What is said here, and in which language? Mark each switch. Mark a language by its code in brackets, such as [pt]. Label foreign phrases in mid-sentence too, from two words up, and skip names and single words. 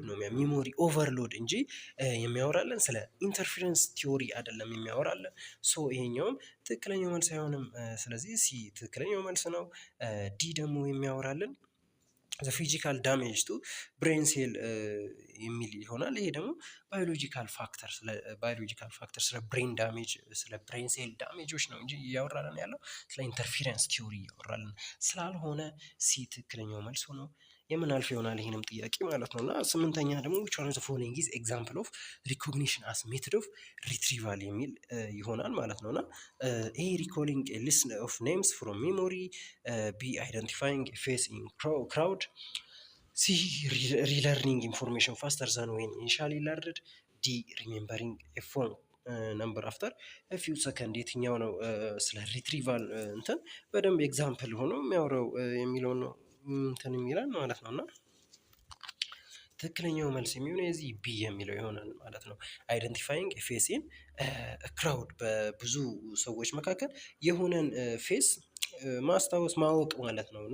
[am] ነው [en] memory overload [am] እንጂ የሚያወራለን ስለ [en] interference theory [am] አይደለም የሚያወራለን። ሶ ይሄኛውም ትክክለኛው መልስ አይሆንም። ስለዚህ ሲ ትክክለኛው መልስ ነው። ዲ ደግሞ የሚያወራልን [en] the physical damage to brain cell [am] የሚል ይሆናል። ይሄ ደግሞ [en] biological factor [am] ስለ [en] brain damage [am] ስለ [en] brain cell [am] ዳሜጆች ነው እንጂ እያወራለን ያለው ስለ [en] interference theory [am] እያወራለን ስላልሆነ ሲ ትክክለኛው መልስ ሆኖ የምናልፍ ይሆናል ይህንም ጥያቄ ማለት ነው። እና ስምንተኛ ደግሞ [en] which one of the following is example of recognition as method of retrieval [am] የሚል ይሆናል ማለት ነው። እና [en] A recalling a list of names from memory, B identifying a face in crowd, C relearning information faster than when initially learned, D remembering a phone number after a few seconds። [am] የትኛው ነው ስለ ሪትሪቫል እንትን በደንብ ኤግዛምፕል ሆኖ የሚያወራው የሚለው ነው እንትን የሚላል ማለት ነው። እና ትክክለኛው መልስ የሚሆነው የዚህ ቢ የሚለው ይሆናል ማለት ነው። [en] identifying face in crowd [am] በብዙ ሰዎች መካከል የሆነን ፌስ ማስታወስ ማወቅ ማለት ነው። እና